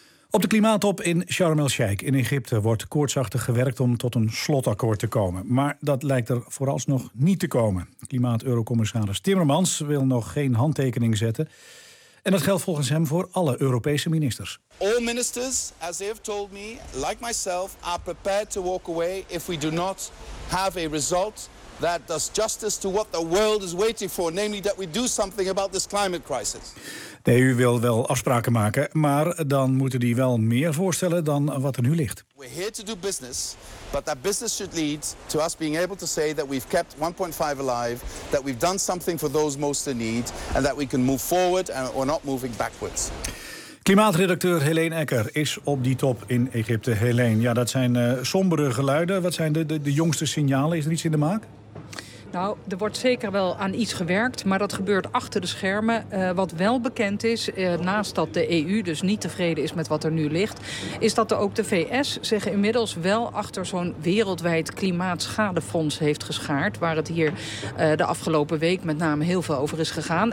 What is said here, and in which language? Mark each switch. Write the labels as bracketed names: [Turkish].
[Dutch] Op de klimaattop in Sharm el-Sheikh in Egypte wordt koortsachtig gewerkt om tot een slotakkoord te komen. Maar dat lijkt er vooralsnog niet te komen. Klimaat-eurocommissaris Timmermans wil nog geen handtekening zetten. En dat geldt volgens hem voor alle Europese ministers. [English] All ministers, as they have told me, like myself, are prepared to walk away if we do not have a result that does justice to what the world is waiting for, namely that we do something about this climate crisis. [Dutch] De EU wil wel afspraken maken, maar dan moeten die wel meer voorstellen dan wat er nu ligt. [English] We're here to do business, but that business should lead to us being able to say that we've kept 1.5 alive, that we've done something for those most in need, and that we can move forward and we're not moving backwards. [Dutch] Klimaatredacteur Helene Ecker is op die top in Egypte. Helene, ja, dat zijn sombere geluiden. Wat zijn de jongste signalen? Is er iets in de maak? Nou, er wordt zeker wel aan iets gewerkt, maar dat gebeurt achter de schermen. Wat wel bekend is, naast dat de EU dus niet tevreden is met wat er nu ligt, is dat ook de VS zich inmiddels wel achter zo'n wereldwijd klimaatschadefonds heeft geschaard, waar het hier de afgelopen week met name heel veel over is gegaan.